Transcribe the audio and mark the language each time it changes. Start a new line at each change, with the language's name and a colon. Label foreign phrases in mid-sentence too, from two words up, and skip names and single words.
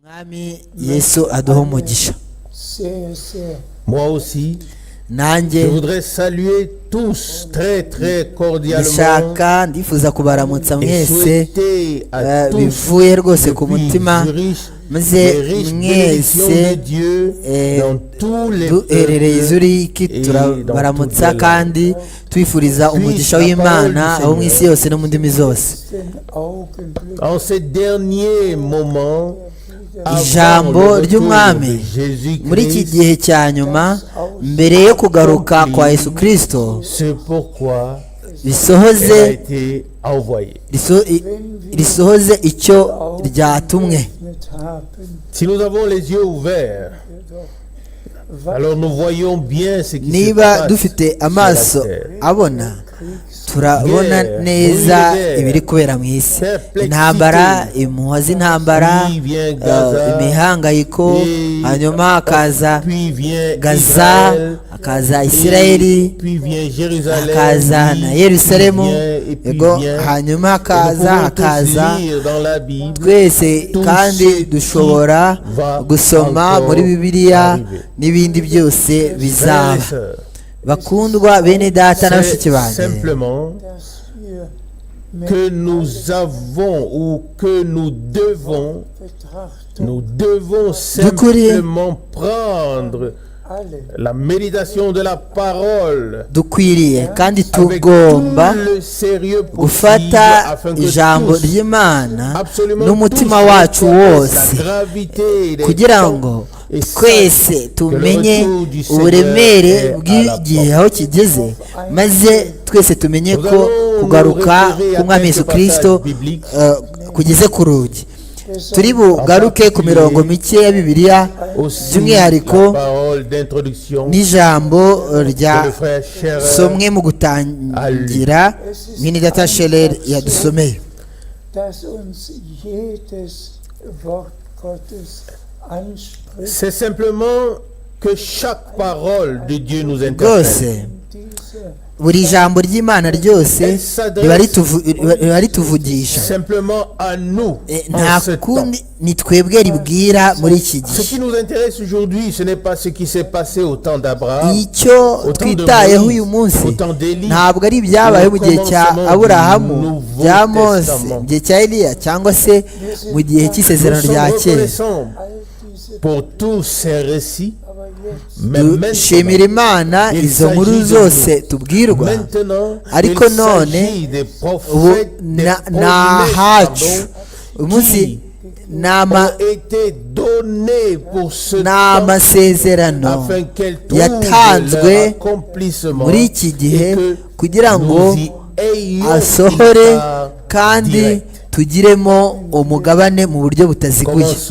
Kinyarwanda: Mwami Yesu aduha umugisha.
French: Moi aussi, je voudrais saluer tous très cordialement
Kinyarwanda: ndifuza kubaramutsa
French: et
Kinyarwanda: mwese
French: souhaiter à tous
Kinyarwanda: bivuye rwose ku
French: depuis
Kinyarwanda: mutima Zurich maze
French: des riches bénédictions de
Kinyarwanda: mwese
French: Dieu dans tous les
Kinyarwanda: duherereye Zuriki turabaramutsa kandi twifuriza umugisha w'Imana aho mu isi yose no mu ndimi zose.
French: En ces derniers moments,
Kinyarwanda: Ijambo ry'Umwami muri iki gihe cya nyuma mbere yo kugaruka kwa Yesu Kristo bisohoze risohoze icyo ryatumwe.
French: Si nous avons les yeux ouverts, alors nous voyons bien ce qui se
Kinyarwanda: Niba
French: passe
Kinyarwanda: dufite
French: sur
Kinyarwanda: amaso
French: la terre.
Kinyarwanda: abona turabona neza ibiri kubera mu isi, intambara, impuha z'intambara, imihangayiko, hanyuma hakaza Gaza, hakaza Isirayeli, hakaza na Yerusalemu, yego, hanyuma hakaza twese, kandi dushobora gusoma muri Bibiliya n'ibindi byose bizaba. Bakundwa bene data na bashiki banjye,
French: que nous avons ou que nous devons simplement prendre la méditation de la parole
Kinyarwanda: dukwiriye kandi tugomba gufata ijambo ry'Imana n'umutima wacu wose kugira ngo twese tumenye uburemere bw'igihe aho kigeze, maze twese tumenye ko kugaruka k'Umwami Yesu Kristo kugeze ku rugi. Turi bugaruke ku mirongo mike ya Bibiliya, by'umwihariko n'ijambo ryasomwe mu gutangira mwene data Scheller yadusomeye.
French: C'est simplement que chaque parole de Dieu nous interpelle.
Kinyarwanda: Buri jambo ry'Imana ryose riba rituvugisha. Nta kundi ni twebwe ribwira muri iki gihe.
French: Ce qui nous intéresse aujourd'hui, ce n'est pas ce qui s'est passé au temps d'Abraham,
Kinyarwanda: icyo twitayeho uyu munsi ntabwo ari ibyabaye mu gihe cya Aburahamu, bya Mose, mu gihe cya Eliya, cyangwa se mu gihe cy'isezerano rya kera.
French: Pour tous ces récits,
Kinyarwanda: dushimira Imana izo nkuru zose tubwirwa, ariko none ubu ni ahacu. uyu munsi ni amasezerano yatanzwe muri iki gihe kugira ngo asohore kandi tugiremo umugabane mu buryo butaziguye.